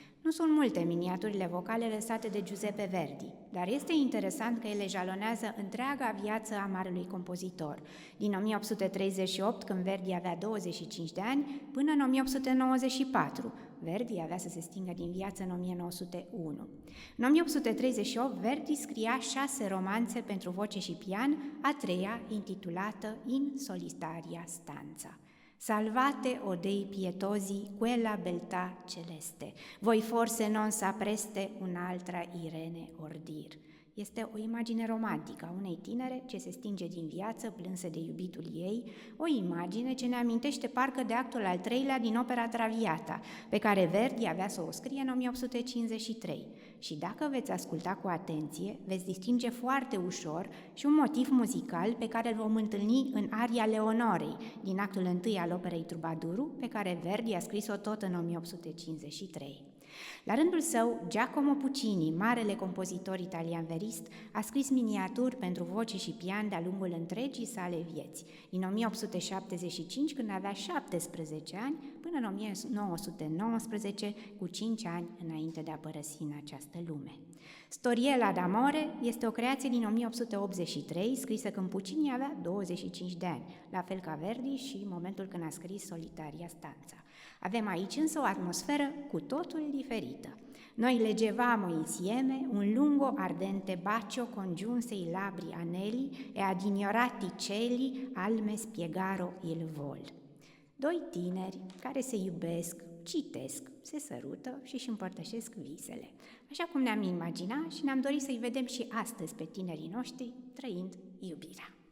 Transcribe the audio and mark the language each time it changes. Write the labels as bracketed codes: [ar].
[ro] Nu sunt multe miniaturile vocale lăsate de Giuseppe Verdi, dar este interesant că ele jalonează întreaga viață a marelui compozitor, din 1838, când Verdi avea 25 de ani, până în 1894. Verdi avea să se stingă din viață în 1901. În 1838, Verdi scria 6 romanțe pentru voce și pian, a treia intitulată In solitaria stanza. [it] Salvate o Dei pietosi quella beltà celeste, voi forse non sapreste un'altra Irene ordir. [ro] Este o imagine romantică a unei tinere ce se stinge din viață plânsă de iubitul ei, o imagine ce ne amintește parcă de actul al treilea din opera Traviata, pe care Verdi avea să o scrie în 1853. Și dacă veți asculta cu atenție, veți distinge foarte ușor și un motiv muzical pe care îl vom întâlni în aria Leonorei, din actul întâi al operei Trubaduru, pe care Verdi a scris-o tot în 1853. La rândul său, Giacomo Puccini, marele compozitor italian verist, a scris miniaturi pentru voce și pian de-a lungul întregii sale vieți, din 1875, când avea 17 ani, până în 1919, cu 5 ani înainte de a părăsi în această lume. Storiella d'amore este o creație din 1883, scrisă când Puccini avea 25 de ani, la fel ca Verdi și în momentul când a scris Solitaria stanza. Avem aici însă o atmosferă cu totul diferită. [it] Noi leggevamo insieme un lungo ardente bacio congiunse i labbri anelli e ad ignorati cieli alme spiegaro il vol. [ro] Doi tineri care se iubesc, citesc, se sărută și își împărtășesc visele, așa cum ne-am imaginat și ne-am dorit să-i vedem și astăzi pe tinerii noștri trăind iubirea.